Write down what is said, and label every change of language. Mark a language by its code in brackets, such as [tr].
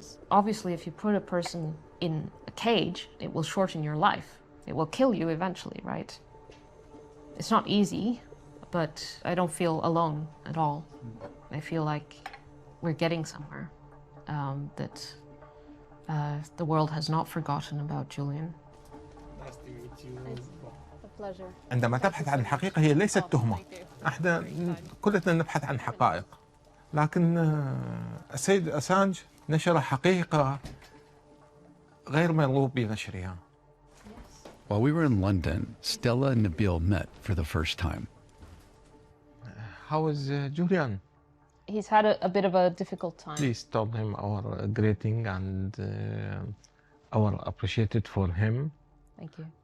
[en] Obviously, if you put a person in a cage, it will shorten your life. It will kill you eventually, right? It's not easy, but I don't feel alone at all. I feel like we're getting somewhere, that the world has not forgotten about Julian. Nice to meet you. It's a pleasure. [ar] عندما تبحث عن الحقيقة هي ليست تهمة. احنا كلنا نبحث عن حقائق. لكن السيد أسانج نشر حقيقة غير مرغوب بنشرها. [en] While we were in London, Stella and Nabil met for the first time. How is Julian? He's had a bit of a difficult time. Please tell him our greeting and our appreciated for him. Thank you.